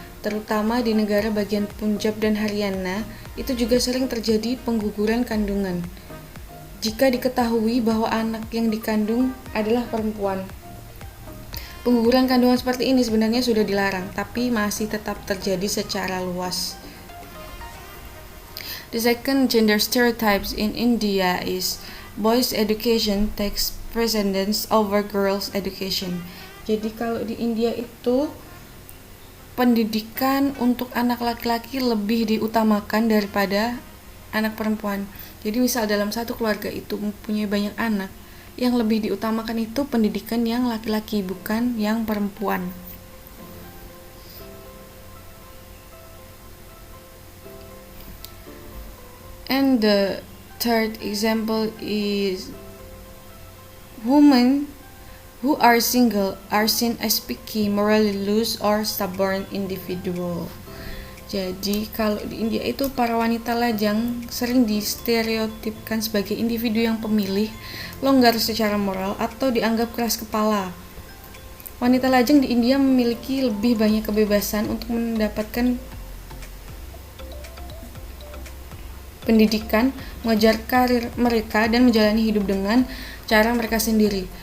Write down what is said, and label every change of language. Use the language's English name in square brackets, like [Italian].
[Indonesian] Terutama di negara bagian Punjab dan Haryana, itu juga sering terjadi pengguguran kandungan. Jika diketahui bahwa anak yang dikandung adalah perempuan. Pengguguran kandungan seperti ini sebenarnya sudah dilarang, tapi masih tetap terjadi secara luas. [English] The second gender stereotypes in India is boys' education takes precedence over girls' education. [Indonesian] Jadi kalau di India itu pendidikan untuk anak laki-laki lebih diutamakan daripada anak perempuan. Jadi misal dalam satu keluarga itu mempunyai banyak anak, yang lebih diutamakan itu pendidikan yang laki-laki, bukan yang perempuan. [English] And the third example is women who are single are seen as picky, morally loose, or stubborn individual. [Indonesian] Jadi kalau di India itu para wanita lajang sering distereotipkan sebagai individu yang pemilih, longgar secara moral, atau dianggap keras kepala. Wanita lajang di India memiliki lebih banyak kebebasan untuk mendapatkan pendidikan, mengejar karir mereka, dan menjalani hidup dengan cara mereka sendiri.